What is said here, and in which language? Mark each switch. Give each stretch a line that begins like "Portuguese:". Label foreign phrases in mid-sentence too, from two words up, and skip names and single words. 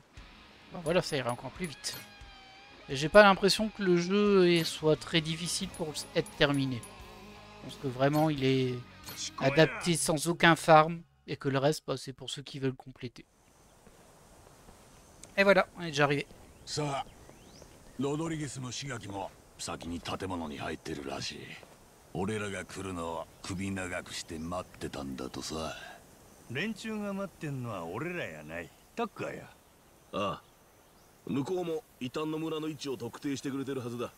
French: Bon, voilà, ça ira encore plus vite. Et j'ai pas l'impression que le jeu soit très difficile pour être terminé. Je pense que vraiment, il est adapté sans aucun farm. Et que le reste, bah, c'est pour ceux qui veulent compléter. Et voilà, on est déjà arrivé.
Japanese: さあロドリゲスの刺激も先に建物に入ってるらしい。俺らが来るのを首長くして待ってたんだとさ。連中が待ってんのは俺らやない、タッカーや。ああ、向こうも異端の村の位置を特定してくれてるはずだ。